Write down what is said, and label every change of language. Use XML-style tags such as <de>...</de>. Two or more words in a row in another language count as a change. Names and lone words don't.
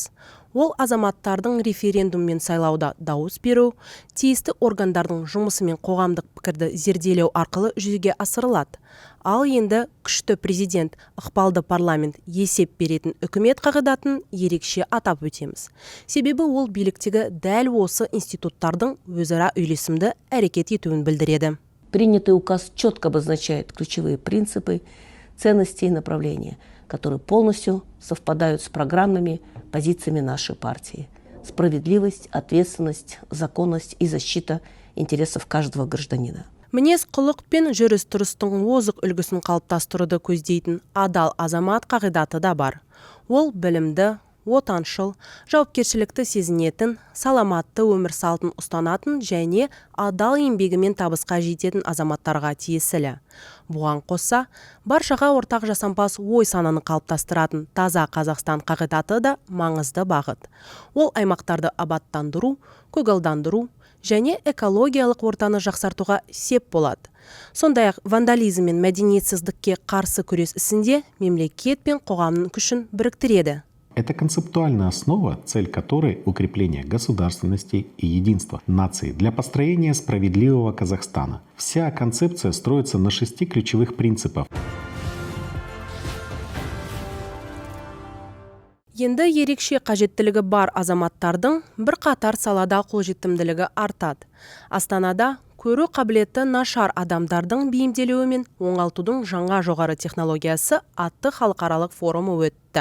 <kk>Ол азаматтардың референдуммен сайлауда дауыс беру, тиісті органдардың жұмысымен қоғамдық пікірді зерделеу арқылы жүзеге асырылады. Ал енді күшті президент, ықпалды парламент есеп беретін үкімет қағидатын ерекше атап өтеміз. Себебі ол биліктегі дәл осы институттардың өзара үйлесімді әрекет етуін білдіреді.</kk> <ru>Принятый указ четко обозначает ключевые принципы, ценности и направления, которые полностью совпадают с программными позициями нашей партии. Справедливость, ответственность, законность и защита интересов каждого гражданина.</ru> <kk>Мінез құлық пен жүріс-тұрыстың озық үлгісін қалыптастыруды көздейтін адал азамат қағидаты да бар. Ол білімді, отаншыл, жауапкершілікті сезінетін, саламатты өмір салтын ұстанатын және адал еңбегімен табысқа жететін азаматтарға тиесілі. Бұған қоса, баршаға ортақ жасампаз ой сананы қалыптастыратын таза Қазақстан қағидаты да маңызды бағыт. Ол аймақтарды абаттандыру, көгалдандыру, және экологиялық ортаны жақсартуға сеп болады. Сондай-ақ вандализм мен мәдениетсіздікке қарсы күрес ісінде мемлекет пен қоғамның күшін біріктіреді.</kk> <ru>Это концептуальная основа, цель которой – укрепление государственности и единства нации для построения справедливого Казахстана. Вся концепция строится на 6 ключевых принципах.</ru> <kk>Енді ерекше қажеттілігі бар азаматтардың бір қатар салада қолжетімділігі артады. Астанада көру қабілеті нашар адамдардың бейімделуі мен оңалтудың жаңа жоғары технологиясы атты халықаралық форумы өтті.</kk>